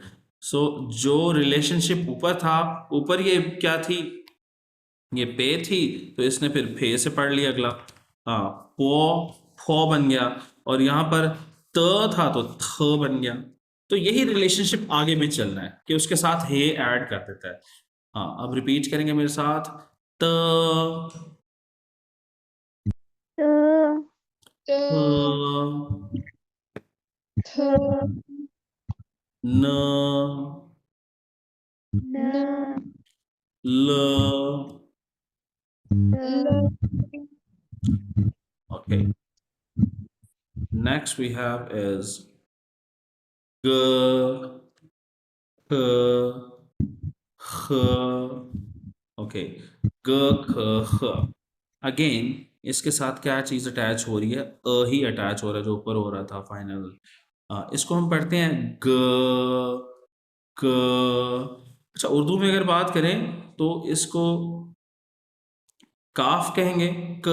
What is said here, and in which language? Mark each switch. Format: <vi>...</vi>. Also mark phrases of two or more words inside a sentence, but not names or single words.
<hi>सो जो रिलेशनशिप ऊपर था, ऊपर ये क्या थी, ये पे थी, तो इसने फिर फे से पढ़ लिया अगला, हाँ, पो, फो बन गया, और यहाँ पर त था तो थ बन गया। तो यही रिलेशनशिप आगे भी चलना है कि उसके साथ हे ऐड कर देता है। हाँ, अब रिपीट करेंगे मेरे साथ, त, त,</hi> <en>t, th,</en> <hi>न, न, ल.</hi> <en>l, Okay. Next we have is g, k, h. Okay. g, k, h.</en> <hi>अगेन इसके साथ क्या चीज अटैच हो रही है? ही अटैच हो रहा है, जो ऊपर हो रहा था फाइनल। इसको हम पढ़ते हैं ग, क. अच्छा, उर्दू में अगर बात करें तो इसको काफ कहेंगे, क.</hi>